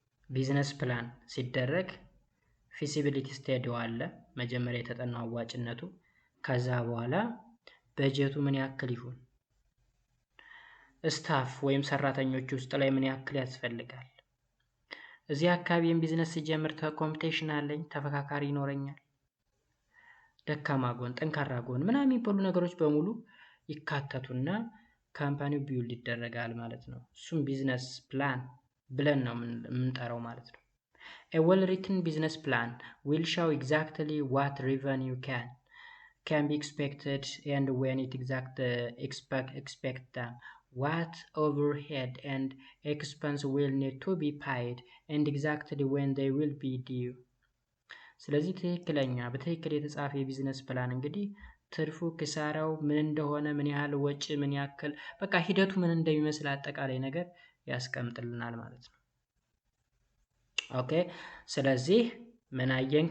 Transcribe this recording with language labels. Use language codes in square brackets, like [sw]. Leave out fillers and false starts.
[am] ቢዝነስ ፕላን ሲደረግ ፊዚቢሊቲ ስታዲው አለ መጀመሪያ የተጠናው አዋጭነቱ። ከዛ በኋላ በጀቱ ምን ያክል ይሁን፣ ስታፍ ወይም ሰራተኞች ውስጥ ላይ ምን ያክል ያስፈልጋል? እዚህ አካባቢም ቢዝነስ ሲጀምር ኮምፒቴሽን አለኝ፣ ተፈካካሪ ይኖረኛል፣ ደካማ ጎን፣ ጠንካራ ጎን ምናምን የሚባሉ ነገሮች በሙሉ ይካተቱና ካምፓኒው ቢውልድ ይደረጋል ማለት ነው። እሱም ቢዝነስ ፕላን ብለን ነው የምንጠራው ማለት ነው። [en] A well-written business plan will show exactly what revenue can be expected and when it expect them, what overhead and expense will need to be paid and exactly when they will be due. [am] ስለዚህ በትክክል የተጻፈ የቢዝነስ ፕላን እንግዲህ ትርፉ ክሳራው ምን እንደሆነ ምን ያህል ወጪ ምን ያክል በቃ ሂደቱ ምን እንደሚመስል አጠቃላይ ነገር ያስቀምጥልናል ማለት ነው። ኦኬ ስለዚህ ምን አየን?